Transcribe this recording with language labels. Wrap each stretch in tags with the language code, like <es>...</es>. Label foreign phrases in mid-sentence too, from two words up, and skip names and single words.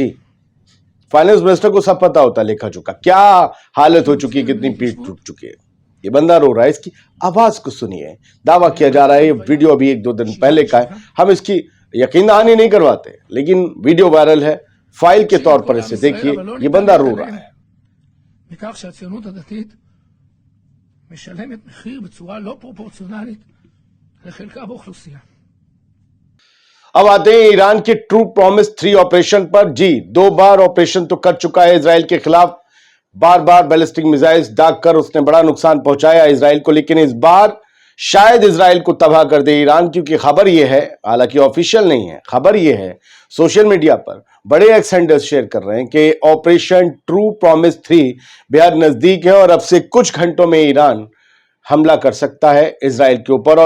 <hi>जी,</hi> <en>finance minister</en> <hi>को सब पता होता, लेखा चुका क्या हालत हो चुकी है, कितनी पीठ टूट चुकी है। ये बंदा रो रहा है, इसकी आवाज को सुनिए। दावा किया जा रहा है, ये वीडियो अभी 1-2 दिन पहले का है, हम इसकी यकीन दहानी नहीं करवाते, लेकिन वीडियो वायरल है। फाइल के तौर पर इसे देखिए, ये बंदा रो रहा है।</hi> <he>משלמת מחיר בצורה לא פרופורציונלית לחלקה באוכלוסייה।</he> <hi>अब आते हैं ईरान के ट्रू प्रॉमिस 3 ऑपरेशन पर। जी, 2 बार ऑपरेशन तो कर चुका है इजराइल के खिलाफ, बार बार</hi> <en>ballistic missiles</en> <hi>दागकर उसने बड़ा नुकसान पहुंचाया इजराइल को। लेकिन इस बार शायद इजराइल को तबाह कर दे ईरान, क्योंकि खबर यह है, हालांकि ऑफिशियल नहीं है, खबर यह है</hi> <en>social media</en> <hi>पर बड़े एक्सटेंडर्स शेयर कर रहे हैं कि ऑपरेशन ट्रू प्रॉमिस 3 बेहद नजदीक है और अब से कुछ घंटों में ईरान हमला कर सकता है इजराइल के ऊपर।</hi>